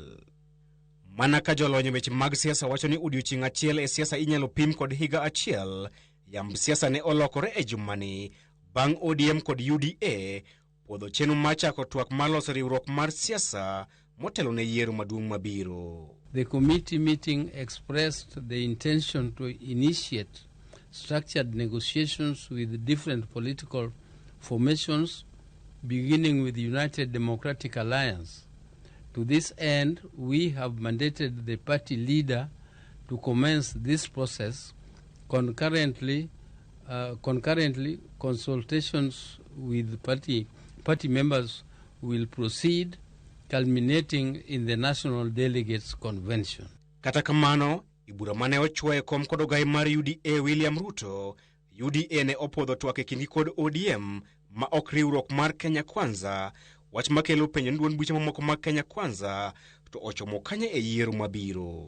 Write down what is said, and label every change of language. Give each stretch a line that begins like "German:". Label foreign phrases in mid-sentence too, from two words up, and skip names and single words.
Luo (Kenya and Tanzania): Mana ka jolony weche mag siasa wacho ni odiochieng' achiel e siasa inyalo pim kod higa achiel, yamb siasa ne olokore e jumani bang' ODM kod UDA puodho chenro mar chako twak mar loso riwruok mar siasa motelo ne yiero maduong' mabiro.
English: The committee meeting expressed the intention to initiate structured negotiations with different political formations, beginning with the United Democratic Alliance. To this end, we have mandated the party leader to commence this process. Concurrently, consultations with party members will proceed, culminating in the National Delegates Convention.
Luo (Kenya and Tanzania): Kata kamano, ibura mane ochwoye kom kod ogai mar UDA William Ruto, UDA ne opodho twak e kindgi kod ODM ma ok riwruok mar Kenya Kwanza, wach makelo penjo ni duond buche mamoko mag Kenya Kwanza to ochomo kanye e yiero mabiro.